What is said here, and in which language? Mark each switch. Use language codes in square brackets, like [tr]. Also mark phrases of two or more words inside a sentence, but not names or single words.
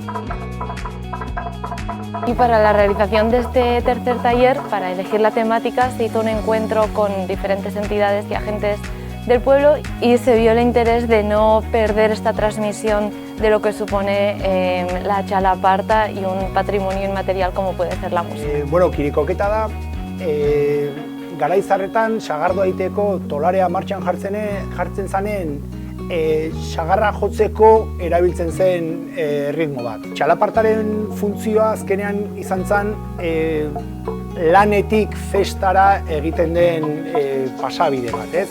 [es] Y para la realización de este tercer taller, para elegir la temática, se hizo un encuentro con diferentes entidades y agentes del pueblo y se vio el interés de no perder esta transmisión de lo que supone la chalaparta y un patrimonio inmaterial como puede ser la música. [eu] Kirikoketa da, garaizarretan sagardoa egiteko tolarea martxan jartzen zanen sagarra jotzeko erabiltzen zen ritmo bat. Txalapartaren funtzioa azkenean izan zen lanetik festara egiten den pasabide bat, ez?